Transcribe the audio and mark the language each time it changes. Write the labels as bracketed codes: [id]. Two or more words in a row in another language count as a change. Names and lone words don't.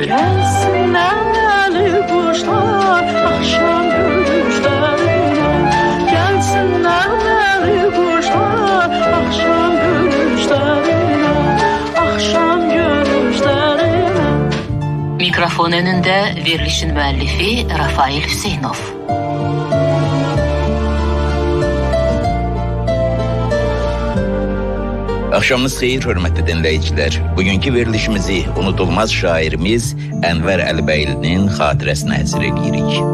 [tr] Gelsinler kuşlar akşam görüşlerine. Gelsinler kuşlar akşam görüşlerine. Akşam görüşlerine. [az] Mikrofon önünde verilişin müəllifi Rafael Hüseynov. Akşamınız xeyir, hörmətli dinləyicilər. Bugünkü verilişimizi unutulmaz şairimiz Ənvər Əlibəylinin xatirəsinə həsr edirik.